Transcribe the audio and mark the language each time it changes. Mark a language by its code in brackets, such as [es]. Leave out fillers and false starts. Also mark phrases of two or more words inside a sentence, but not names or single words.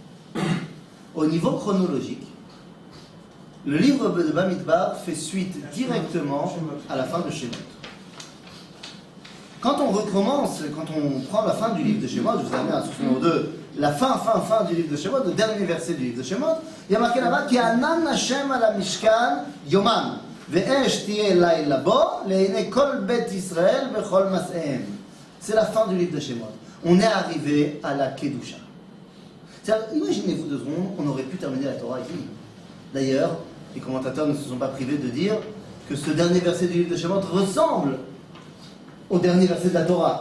[fr] Au niveau chronologique, le livre de Bamidbar fait suite directement à la fin de Shemot. Quand on recommence, quand on prend la fin du livre de Shemot, je vous amène à la source numéro 2, la fin du livre de Shemot, le dernier verset du livre de Shemot, il y a marqué là-bas [he] כי ענן ה' על המשכן יומם ואש תהיה לילה בו לעיני כל בית ישראל בכל מסעיהם. [fr] C'est la fin du livre de Shemot. On est arrivé à la Kedusha. Imaginez-vous 2 secondes, on aurait pu terminer la Torah ici. D'ailleurs, les commentateurs ne se sont pas privés de dire que ce dernier verset du livre de Shemot ressemble au dernier verset de la Torah.